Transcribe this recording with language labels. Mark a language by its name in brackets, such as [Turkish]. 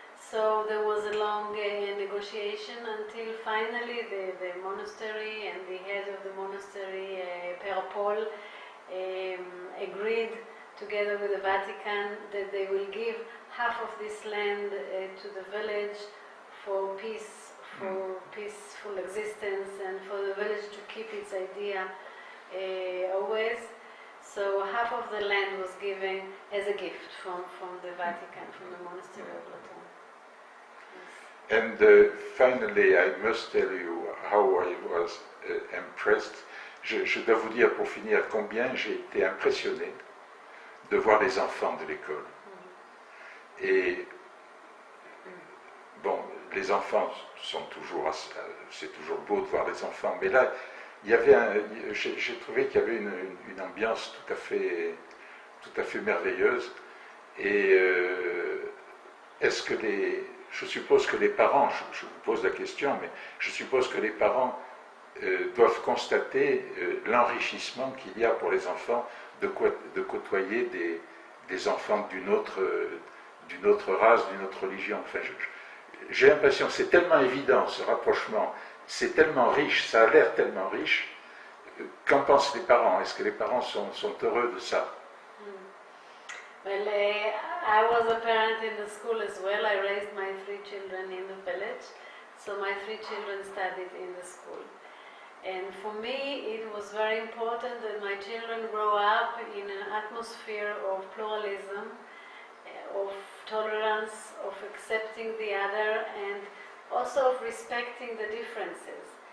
[English] So there was a long negotiation until finally the monastery and the head of the monastery, Père Paul, agreed together with the Vatican that they will give half of this land to the village for peace, for peaceful existence, and for the village to keep its idea always. So half of the land was given as a gift from the Vatican, from the monastery of Latrun. And finally, I must tell you how I was impressed. [French] Je dois vous dire pour finir combien j'ai été impressionné de voir les enfants de l'école. Et bon, les enfants sont toujours, c'est toujours beau de voir les enfants, mais là, il y avait j'ai trouvé qu'il y avait une ambiance tout à fait merveilleuse. Et est-ce que je suppose que les parents, je vous pose la question, mais je suppose que les parents doivent constater l'enrichissement qu'il y a pour les enfants de côtoyer des enfants d'une autre race, d'une autre religion. Enfin, j'ai l'impression, c'est tellement évident ce rapprochement, c'est tellement riche, ça a l'air tellement riche. Qu'en pensent les parents? Est-ce que les parents sont heureux de ça? [English] Well, I was a parent in the school as well. I raised my 3 children in the village, so my 3 children studied in the school. And for me, it was very important that my children grow up in an atmosphere of pluralism, of tolerance, of accepting the other, and also of respecting the differences.